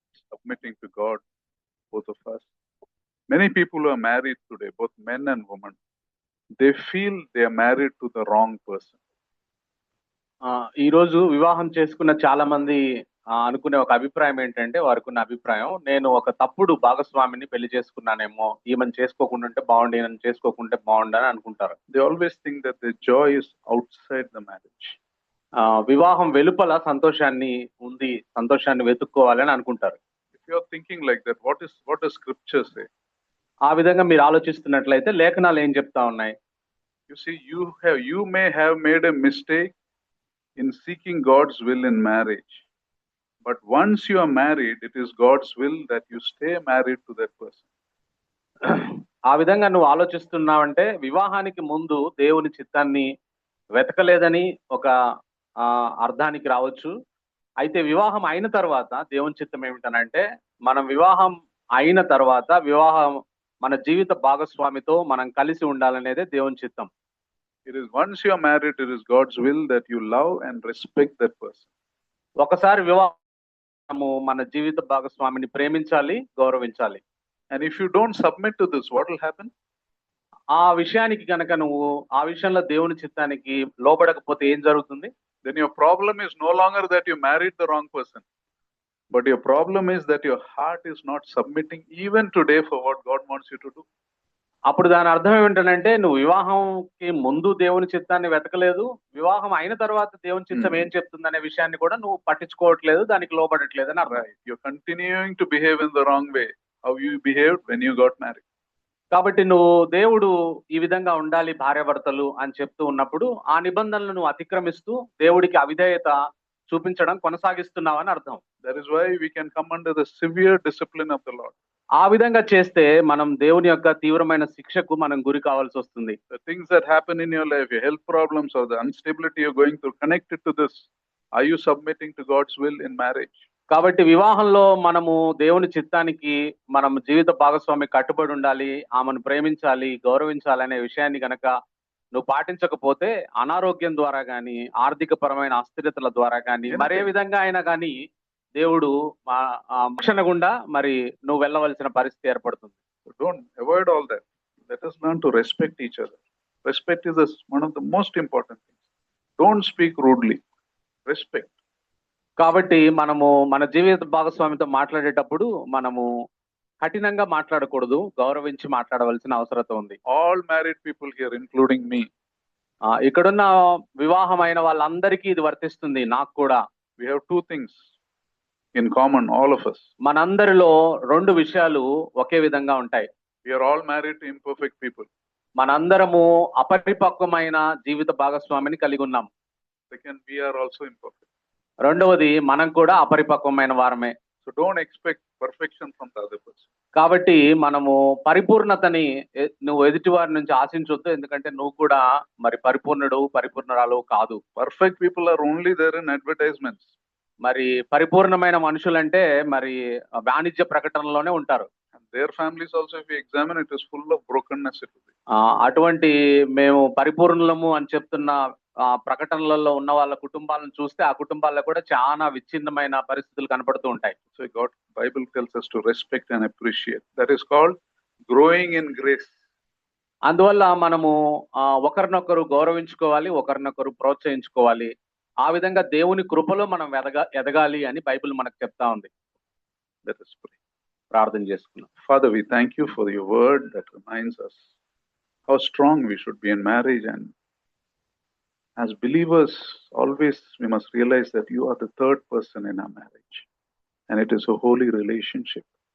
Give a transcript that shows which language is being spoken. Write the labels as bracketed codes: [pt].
[en] Submitting to God, both of us. Many people who are married today, both men and women, they feel they are married to the wrong person. [te] ఈ రోజు వివాహం చేసుకున్న చాలా మంది అనుకునే ఒక అభిప్రాయం ఏంటంటే, వారికి ఉన్న అభిప్రాయం, నేను ఒక తప్పుడు భాగస్వామిని పెళ్లి చేసుకున్నానేమో, ఈమెను చేసుకోకుండా ఉంటే బాగుండు, ఈయనను చేసుకోకుంటే బాగుండు అని అనుకుంటారు. [en] They always think that the joy is outside the marriage. [te] వివాహం వెలుపల సంతోషాన్ని ఉంది, సంతోషాన్ని వెతుక్కోవాలని అనుకుంటారు. [en] If you are thinking like that, what does scripture say? [te] ఆ విధంగా మీరు ఆలోచిస్తున్నట్లయితే లేఖనాలు ఏం చెప్తా ఉన్నాయి? [en] You see, you may have made a mistake in seeking God's will in marriage, but once you are married, it is God's will that you stay married to that person. [te] ఆ విధంగా నువ్వు ఆలోచిస్తున్నావంటే వివాహానికి ముందు దేవుని చిత్తాన్ని వెతకలేదని ఒక అర్థానికి రావచ్చు. అయితే వివాహం అయిన తర్వాత దేవుని చిత్తం ఏమిటనంటే, మనం వివాహం అయిన తర్వాత మన జీవిత భాగస్వామితో మనం కలిసి ఉండాలనేదే దేవుని చిత్తం. [en] It is once you are married, it is God's will that you love and respect that person. [te] ఒకసారి వివాహము మన జీవిత భాగస్వామిని ప్రేమించాలి, గౌరవించాలి. [en] And if you don't submit to this, what will happen? [te] ఆ విషయానికి కనుక నువ్వు ఆ విషయంలో దేవుని చిత్తానికి లోబడకపోతే ఏం జరుగుతుంది? [en] Then your problem is no longer that you married the wrong person, but your problem is that your heart is not submitting even today for what God wants you to do. [te] అప్పుడు దాని అర్థం ఏమిటంటే, నువ్వు వివాహంకి ముందు దేవుని చిత్తాన్ని వెతకలేదు, వివాహం అయిన తర్వాత దేవుని చిత్తం ఏం చెప్తుందనే విషయాన్ని కూడా నువ్వు పట్టించుకోవట్లేదు, దానికి లోబడట్లేదు అని అర్థం. [en] You're continuing to behave in the wrong way, how you behaved when you got married. [te] కాబట్టి నువ్వు దేవుడు ఈ విధంగా ఉండాలి భార్యాభర్తలు అని చెప్తూ ఉన్నప్పుడు ఆ నిబంధనలను నువ్వు అతిక్రమిస్తూ దేవుడికి అవిధేయత చూపించడం కొనసాగిస్తున్నావని అర్థం. [en] That is why we can come under the severe discipline of the Lord. [te] ఆ విధంగా చేస్తే మనం దేవుని యొక్క తీవ్రమైన శిక్షకు మనం గురి కావాల్సి వస్తుంది. [en] The things that happen in your life, your health problems or the instability you're going through, connected to this, are you submitting to God's will in marriage? [te] కాబట్టి వివాహంలో మనము దేవుని చిత్తానికి మనం జీవిత భాగస్వామి కట్టుబడి ఉండాలి, ఆమెను ప్రేమించాలి, గౌరవించాలి అనే విషయాన్ని కనుక నువ్వు పాటించకపోతే అనారోగ్యం ద్వారా కానీ, ఆర్థిక పరమైన అస్థిరతల ద్వారా కానీ, మరే విధంగా అయినా కానీ దేవుడు రక్షణ గుండా మరి నువ్వు వెళ్ళవలసిన పరిస్థితి ఏర్పడుతుంది. [en] Don't avoid all that. Let us learn to respect each other. Respect is one of the most important things. Don't speak rudely. Respect. [te] కాబట్టి మనము మన జీవిత భాగస్వామితో మాట్లాడేటప్పుడు మనము కఠినంగా మాట్లాడకూడదు, గౌరవించి మాట్లాడవలసిన అవసరం ఉంది. [en] All married people here, including me, [te] ఇక్కడున్న వివాహమైన వాళ్ళందరికీ ఇది వర్తిస్తుంది, నాకు కూడా. [en] We have two things in common, all of us. [te] మనందరిలో రెండు విషయాలు ఒకే విధంగా ఉంటాయి. [en] We are all married to imperfect people. [te] మనందరము అపరిపక్వమైన జీవిత భాగస్వామిని కలిగి ఉన్నాం. [en] Second, we are also imperfect. [te] రెండవది, మనం కూడా అపరిపక్వమైన వారమే. [en] So don't expect perfection from the other person. [te] కాబట్టి మనము పరిపూర్ణతని నువ్వు ఎదుటి వారి నుంచి ఆశించొద్దు, ఎందుకంటే నువ్వు కూడా మరి పరిపూర్ణుడు పరిపూర్ణురాలు కాదు. [en] Perfect people are only there in advertisements. [te] మరి పరిపూర్ణమైన మనుషులంటే మరి వాణిజ్య ప్రకటనలోనే ఉంటారు. [en] And their families also, if you examine, it is full of brokenness. It will be. [te] అటువంటి మేము పరిపూర్ణులము అని చెప్తున్న ప్రకటనలలో ఉన్న వాళ్ళ కుటుంబాలను చూస్తే ఆ కుటుంబాల్లో కూడా చాలా విచ్ఛిన్నమైన పరిస్థితులు కనపడుతూ ఉంటాయి. [en] So God, Bible tells us to respect and appreciate. That is called growing in grace. [te] అందువల్ల మనము ఒకరినొకరు గౌరవించుకోవాలి, ఒకరినొకరు ప్రోత్సహించుకోవాలి. ఆ విధంగా దేవుని కృపలో మనం ఎదగాలి అని బైబిల్ మనకు చెప్తా ఉంది. [en] Let us pray. [te] ప్రార్థన చేసుకున్నాం. [en] Father, we thank you for your word that reminds us how strong we should be in marriage, and as believers, always we must realize that you are the third person in our marriage, and it is a holy relationship.